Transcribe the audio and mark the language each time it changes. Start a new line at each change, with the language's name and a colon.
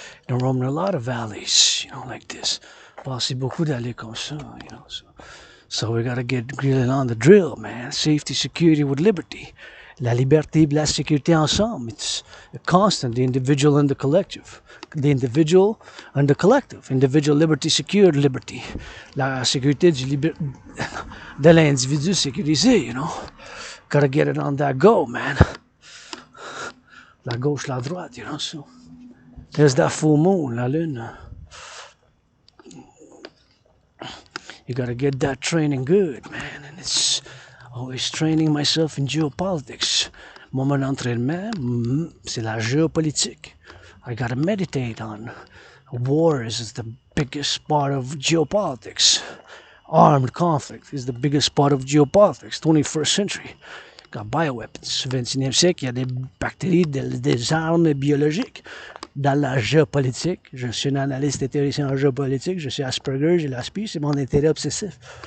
English: And roam in a lot of alleys, you know, like this.
French: Passé beaucoup d'allées comme ça, you know.
English: So we gotta get grilling on the drill, man. Safety, security with liberty.
French: La liberté et la sécurité ensemble.
English: It's a constant, the individual and the collective. The individual and the collective. Individual liberty, secured liberty.
French: La sécurité de l'individu sécurisé, you know.
English: Gotta get it on that go, man.
French: La gauche, la droite,
English: you know, so. There's that full moon, la lune. You gotta get that training good, man. And it's always training myself in geopolitics.
French: Mon entraînement, c'est la géopolitique.
English: I gotta meditate on wars is the biggest part of geopolitics. Armed conflict is the biggest part of geopolitics, 21st century. Got bioweapons.
French: 21e siècle, il y a des bactéries, des armes biologiques. Dans la géopolitique, je suis un analyste et théoricien en géopolitique, je suis Asperger, j'ai l'aspi, c'est mon intérêt obsessif.